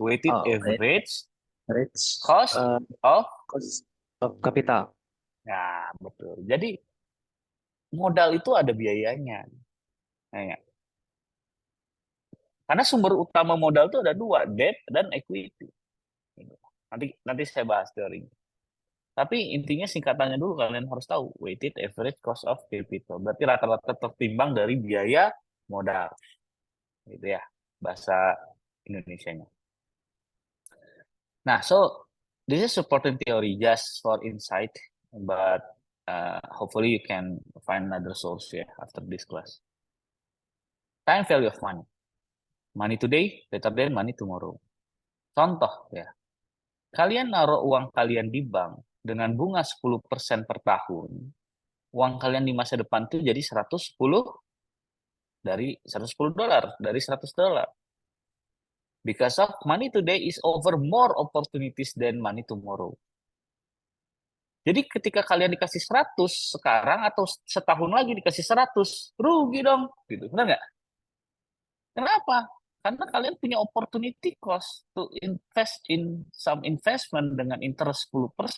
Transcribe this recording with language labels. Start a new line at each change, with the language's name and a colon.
English: Weighted average cost of cost of capital.
Indonesian: Nah, betul. Jadi modal itu ada biayanya. Nah, ya. Karena sumber utama modal itu ada 2, debt dan equity. Nanti saya bahas teorinya. Tapi intinya singkatannya dulu kalian harus tahu, weighted average cost of capital. Berarti rata-rata tertimbang dari biaya modal. Gitu ya, bahasa Indonesianya.
English: Nah, so this is supporting theory just for insight, but hopefully you can find another source ya after this class. Time value of money. Money today better than money tomorrow.
Indonesian: Contoh ya, kalian naruh uang kalian di bank dengan bunga 10% per tahun, uang kalian di masa depan tuh jadi 110 dari $110, dari $100.
English: Because of money today is over more opportunities than money tomorrow.
Indonesian: Jadi ketika kalian dikasih 100 sekarang atau setahun lagi dikasih 100, rugi dong. Gitu. Benar nggak? Kenapa? Karena kalian punya
English: opportunity cost to invest in some investment
Indonesian: dengan interest 10%.